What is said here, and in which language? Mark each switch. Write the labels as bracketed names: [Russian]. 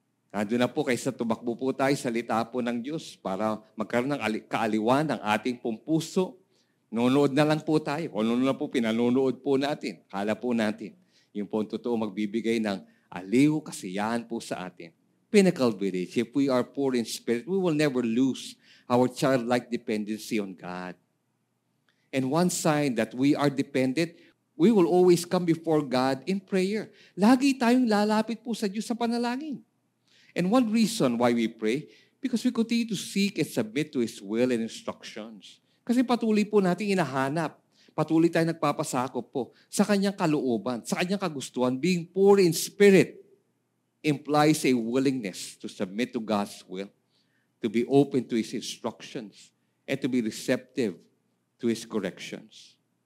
[Filipino] Nandun na po kaysa tumakbo po tayo sa salita po ng Diyos para magkaroon ng kaaliwan ng ating pong puso. Nunood na lang po tayo. Kung ano na po pinanonood po natin. Kala po natin. Yung po totoo magbibigay ng aliw, kasiyahan po sa atin. [English] Pinnacle Village, if we are poor in spirit, we will never lose our childlike dependency on God. And one sign that we are dependent, we will always come before God in prayer. [Filipino] Lagi tayong lalapit po sa Diyos sa panalangin. [English] And one reason why we pray, because we continue to seek and submit to His will and instructions. [Filipino] Kasi patuloy po natin inahanap. Patuloy tayo nagpapasakop po sa kanyang kalooban, sa kanyang kagustuhan. [English] Being poor in spirit implies a willingness to submit to God's will, to be open to His instructions, and to be receptive to His corrections.